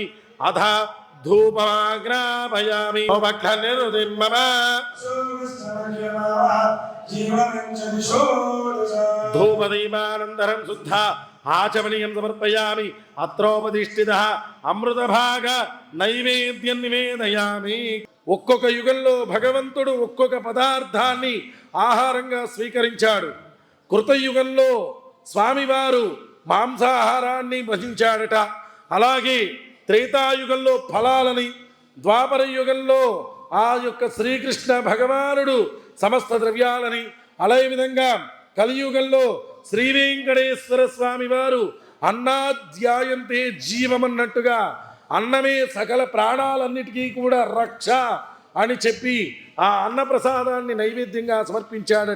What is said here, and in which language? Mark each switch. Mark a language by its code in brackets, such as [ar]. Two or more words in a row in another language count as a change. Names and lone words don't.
[sa] अथ धूपमाग्रापयामि. भक्तनिर्वृतिं मम धूपदीपानन्तरं शुद्ध आचमनीयं समर्पयामि. अत्रोपदिष्टितः अमृतभाग नैवेद्యం నివేదయామి. [te] ఒక్కొక్క యుగంలో భగవంతుడు ఒక్కొక్క పదార్థాన్ని ఆహారంగా స్వీకరించాడు. కృతయుగంలో స్వామివారు మాంసాహారాన్ని భజించాడట. అలాగే త్రేతాయుగంలో ఫలాలని, ద్వాపర యుగంలో ఆ యొక్క శ్రీకృష్ణ భగవానుడు సమస్త ద్రవ్యాలని, అదే విధంగా కలియుగంలో శ్రీ వెంకటేశ్వర స్వామి వారు అన్నాధ్యాయంతే జీవమన్నట్టుగా అన్నమే సకల ప్రాణాలన్నిటికీ కూడా రక్ష అని చెప్పి ఆ అన్నప్రసాదాన్ని నైవేద్యంగా సమర్పించాడట.